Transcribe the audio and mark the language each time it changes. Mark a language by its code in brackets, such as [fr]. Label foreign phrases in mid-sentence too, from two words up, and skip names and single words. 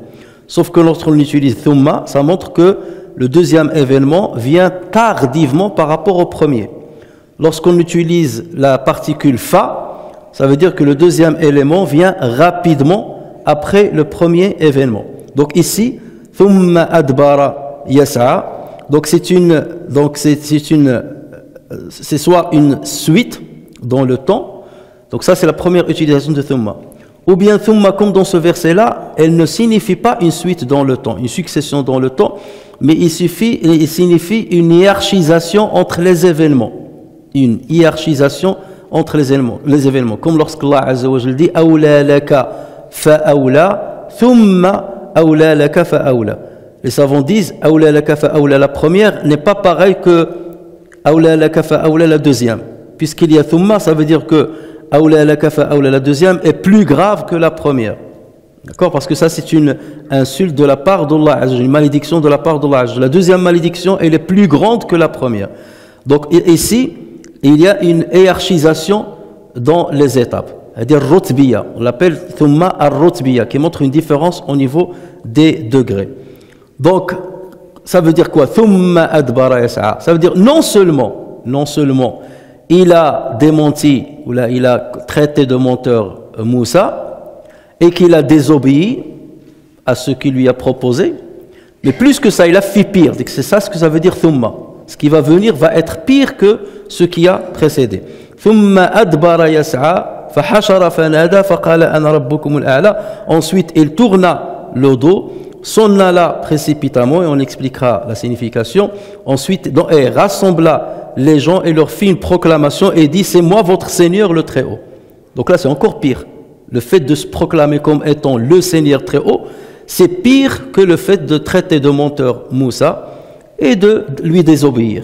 [fr] Sauf que lorsqu'on utilise thumma, ça montre que le deuxième événement vient tardivement par rapport au premier. Lorsqu'on utilise la particule fa, ça veut dire que le deuxième élément vient rapidement après le premier événement. Donc ici, [ar] ثم أدبر يسعى. [fr] Donc c'est soit une suite dans le temps. Donc ça c'est la première utilisation de thumma. Ou bien thumma, comme dans ce verset-là, elle ne signifie pas une suite dans le temps, une succession dans le temps, mais il signifie une hiérarchisation entre les événements. Une hiérarchisation entre les événements. Comme lorsqu' [ar] الله عز وجل [fr] dit [ar] أولى لك فأولى ثم أولى لك فأولى. [fr] Les savants disent [ar] أولى لك فأولى, [fr] la première n'est pas pareille que [ar] أولى لك فأولى, [fr] la deuxième. Puisqu'il y a thumma, ça veut dire que [ar] أولى لك فأولى, [fr] la deuxième est plus grave que la première. D'accord? Parce que ça c'est une insulte de la part d' [ar] الله عز وجل, [fr] une malédiction de la part d' [ar] الله عز وجل. [fr] La deuxième malédiction, elle est plus grande que la première. Donc ici, il y a une hiérarchisation dans les étapes. C'est-à-dire rutbiya, on l'appelle [ar] ثم الرتبية, [fr] qui montre une différence au niveau des degrés. Donc, ça veut dire quoi? [ar] ثم أدبر يسعى. [fr] Ça veut dire non seulement il a démenti, ou là, il a traité de menteur Moussa, et qu'il a désobéi à ce qu'il lui a proposé, mais plus que ça, il a fait pire. C'est ça ce que ça veut dire thumma. Ce qui va venir va être pire que ce qui a précédé. [ar] ثم أدبر يسعى فحشر فنادى فقال أنا ربكم الأعلى. [fr] Ensuite, il tourna le dos, s'en alla précipitamment, et on expliquera la signification. Ensuite, il rassembla les gens et leur fit une proclamation et dit: c'est moi votre Seigneur le Très-Haut. Donc là, c'est encore pire. Le fait de se proclamer comme étant le Seigneur Très-Haut, c'est pire que le fait de traiter de menteur Moussa et de lui désobéir.